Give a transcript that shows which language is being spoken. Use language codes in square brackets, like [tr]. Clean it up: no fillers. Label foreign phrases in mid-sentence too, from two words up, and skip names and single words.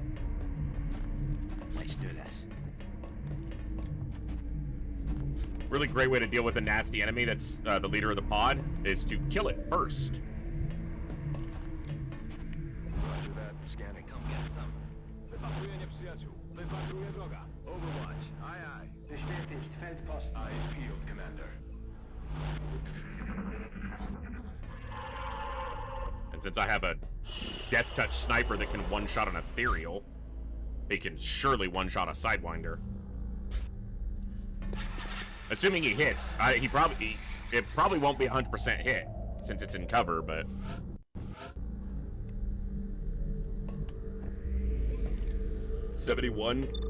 [en] Let's do this. Really great way to deal with a nasty enemy that's the leader of the pod is to kill it first. Roger that. Scanning. Come get some. [pl] Wypatruję nieprzyjaciół. Wypatruję droga. Overwatch. [en] Aye, aye. [de] Bestätigt. Feldpost. [en] Eyes peeled, Commander. And since I have a death touch sniper that can one-shot an ethereal, it can surely one-shot a sidewinder. Assuming he hits, it probably won't be 100% hit since it's in cover, but 71.